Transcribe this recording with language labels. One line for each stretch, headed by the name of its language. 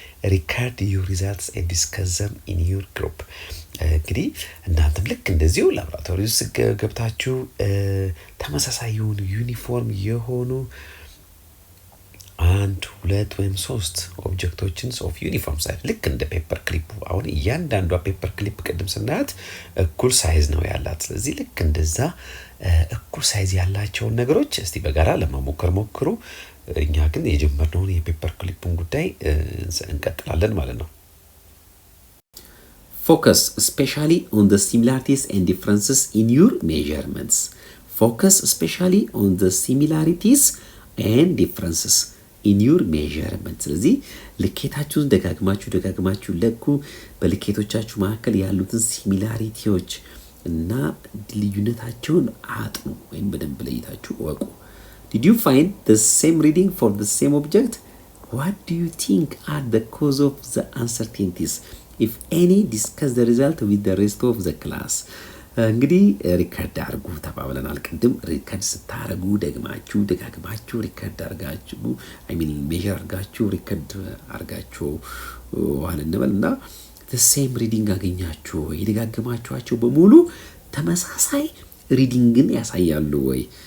English: Record your results and discuss them in your group.
Amharic: እንግዲህ እናንተም ልክ እንደዚሁ ላብራቶሪ ውስጥ ገብታችሁ ተመሳሳይ የሆኑ ዩኒፎርም የሆኑ 1 2 ወይም 3 ኦብጀክቶችን ኦፍ ዩኒፎርም ሳይዝ ልክ እንደ ፔፐር ክሊፕ። አሁን እያንዳንዷ ፔፐር ክሊፕ ቅድም ስናያት እኩል ሳይዝ ነው ያላት። ስለዚህ ልክ እንደዛ እኩል ሳይዝ ያላቸውን ነገሮች እስቲ በጋራ ለመሞከር ሞክሩ። እኛ ግን የጀመርነውን የፔፐር ክሊፑን ጉዳይ እንቀጥላለን ማለት ነው።
English: Focus especially on the similarities and differences in your measurements. Focus especially on the similarities and differences in your measurements.
Amharic: ስለዚህ ልኬታችሁን ደጋግማችሁ ለኩ። በልኬቶቻችሁ መካከል ያሉትን ሲሚላሪቲዎች እና ልዩነታቸውን አጥኑ ወይም በደንብ ለይታችሁ ወቁ።
English: Did you find the same reading for the same object? What do you think are the cause of the uncertainties? if any discuss the result with the rest of the class
Amharic: እንግዲህ ሪከርድ አድርጉ ተባብለናል ቅድም ሪከርድ ስታረጉ ደጋግማችሁ ሪከርድ አድርጋችሁ ሜዠር አድርጋችሁ ሪከርድ አድርጋችሁ ዋን እንበልና
English: the same reading
Amharic: አገኛችሁ ይደጋግማችኋቸው በሙሉ ተመሳሳይ ሪዲንግን ያሳያሉ ወይ